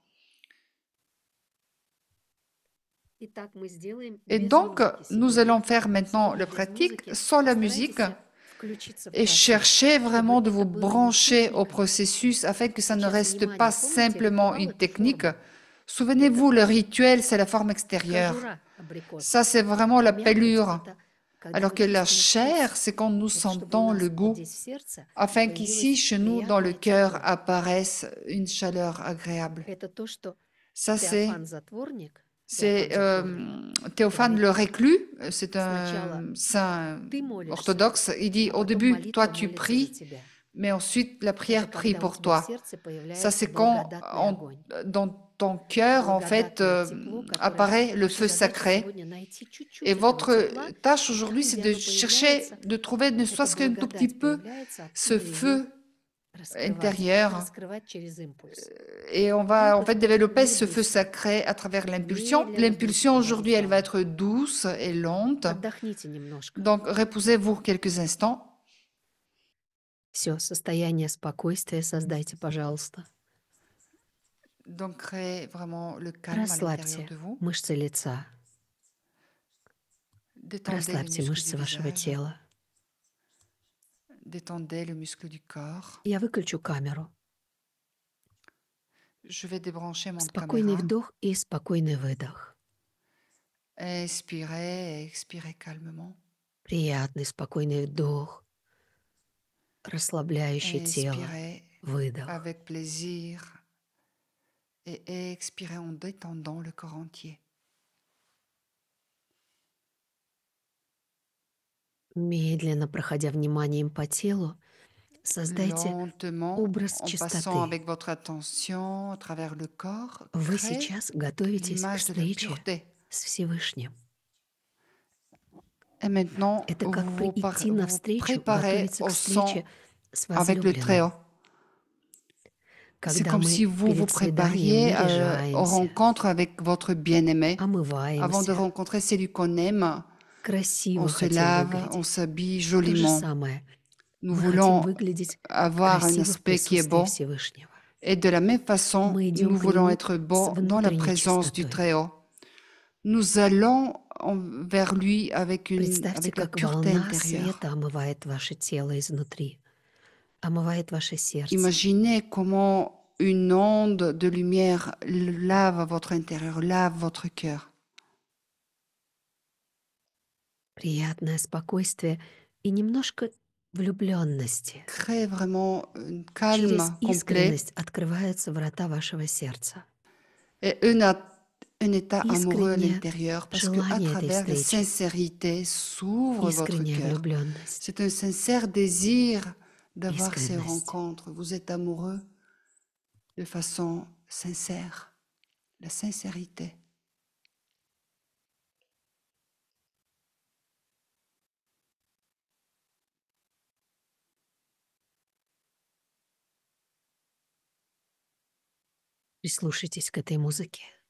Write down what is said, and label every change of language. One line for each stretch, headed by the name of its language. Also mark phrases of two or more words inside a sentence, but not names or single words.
French: Et donc, nous allons faire maintenant la pratique sans la musique et chercher vraiment de vous brancher au processus afin que ça ne reste pas simplement une technique, Souvenez-vous, le rituel, c'est la forme extérieure.
Russian: Кожура абрикоса.
French: Ça, c'est vraiment la
Russian: Мякоть —
French: pelure.
Russian: это когда
French: Alors
Russian: мы
French: que la
Russian: чувствуем
French: chair,
Russian: вкус.
French: c'est quand nous
Russian: Это чтобы у
French: sentons
Russian: нас
French: le
Russian: вот
French: goût,
Russian: здесь в сердце
French: afin qu'ici,
Russian: появилось
French: chez nous, dans le
Russian: приятное
French: cœur,
Russian: тепло.
French: apparaisse une chaleur agréable.
Russian: Это то, что
French: Ça,
Russian: Теофан Затворник,
French: c'est
Russian: Затворник
French: Théophane le
Russian: говорит,
French: reclus, c'est
Russian: сначала
French: un saint
Russian: ты молишься,
French: orthodoxe. Il dit,
Russian: а
French: au
Russian: потом
French: début, toi,
Russian: молитва
French: tu
Russian: молится за
French: pries,
Russian: тебя.
French: mais ensuite, la
Russian: Это
French: prière prie
Russian: когда у
French: pour
Russian: тебя в
French: toi.
Russian: сердце
French: Ça,
Russian: появляется
French: c'est quand
Russian: благодатный огонь.
French: dans ton cœur, en fait,
Russian: Благодатное тепло, которое
French: apparaît le
Russian: наша
French: feu
Russian: задача
French: sacré.
Russian: сегодня найти чуть-чуть
French: Et
Russian: этого
French: votre
Russian: тепла,
French: tâche
Russian: и
French: aujourd'hui,
Russian: там,
French: c'est
Russian: где
French: de
Russian: оно
French: chercher,
Russian: появляется,
French: de trouver ne
Russian: эта
French: serait-ce qu'un tout petit
Russian: благодать
French: peu
Russian: появляется,
French: ce
Russian: оттуда ее
French: feu intérieur.
Russian: раскрывать через импульс.
French: Et on
Russian: И
French: va en fait
Russian: проходить
French: développer
Russian: не
French: ce feu
Russian: быстро,
French: sacré à travers l'impulsion.
Russian: медленно будет
French: L'impulsion aujourd'hui, elle va
Russian: возрождение.
French: être douce et lente.
Russian: Отдохните немножко.
French: Donc, reposez-vous quelques instants.
Russian: Все, состояние спокойствия создайте, пожалуйста.
French: Donc, créez vraiment le calme à l'intérieur
Russian: Расслабьте
French: de vous.
Russian: мышцы лица,
French: Détendez les
Russian: расслабьте
French: muscles
Russian: мышцы
French: du
Russian: вашего
French: visage.
Russian: тела.
French: Détendez le muscle du corps.
Russian: Я выключу камеру.
French: Je vais débrancher mon
Russian: Спокойный
French: caméra.
Russian: вдох и спокойный выдох.
French: Inspirez et expirez calmement.
Russian: Приятный спокойный вдох, расслабляющий тело,
French: Inspirez
Russian: выдох.
French: avec plaisir et expirez en détendant le corps entier.
Russian: Медленно проходя вниманием по телу, создайте
French: Lentement,
Russian: образ
French: en passant
Russian: чистоты.
French: avec votre attention à travers le corps,
Russian: Вы
French: créez
Russian: сейчас готовитесь к
French: l'image de la
Russian: встрече
French: pureté.
Russian: с Всевышним.
French: Et maintenant,
Russian: Это как
French: vous
Russian: идти
French: vous
Russian: навстречу,
French: préparez
Russian: готовиться
French: au
Russian: к встрече
French: son
Russian: с
French: avec le
Russian: возлюбленным.
French: Très-Haut. C'est
Russian: Когда
French: comme
Russian: мы
French: si vous vous
Russian: перед свиданием
French: prépariez aux
Russian: наряжаемся,
French: rencontres avec votre bien-aimé. Avant de
Russian: омываемся,
French: rencontrer celui qu'on aime,
Russian: красиво
French: on se
Russian: хотим
French: lave, on
Russian: выглядеть.
French: s'habille
Russian: То же
French: joliment.
Russian: самое.
French: Nous
Russian: Мы хотим
French: voulons
Russian: выглядеть
French: avoir un
Russian: красиво в
French: aspect qui est
Russian: присутствии
French: beau.
Russian: Всевышнего.
French: Et de la même façon,
Russian: Мы идем
French: nous
Russian: к
French: voulons
Russian: Нему
French: être
Russian: с
French: beaux dans la
Russian: внутренней
French: présence du
Russian: чистотой.
French: Très-Haut. Nous allons vers lui avec
Russian: Представьте,
French: la
Russian: как
French: pureté
Russian: волна
French: intérieure.
Russian: света омывает ваше тело изнутри, омывает ваше сердце.
French: Imaginez comment une onde de lumière lave votre intérieur, lave votre cœur.
Russian: Приятное спокойствие и немножко влюбленности.
French: Crée vraiment un
Russian: Через
French: calme complet
Russian: искренность открываются врата вашего сердца.
French: et un état amoureux à
Russian: Искреннее
French: l'intérieur parce qu'à
Russian: желание этой
French: travers la
Russian: встречи,
French: sincérité s'ouvre votre
Russian: искренняя
French: cœur.
Russian: влюбленность.
French: C'est un sincère désir d'avoir ces
Russian: Искренность.
French: rencontres. Vous êtes amoureux de façon sincère, la sincérité.
Russian: Прислушайтесь к этой музыке.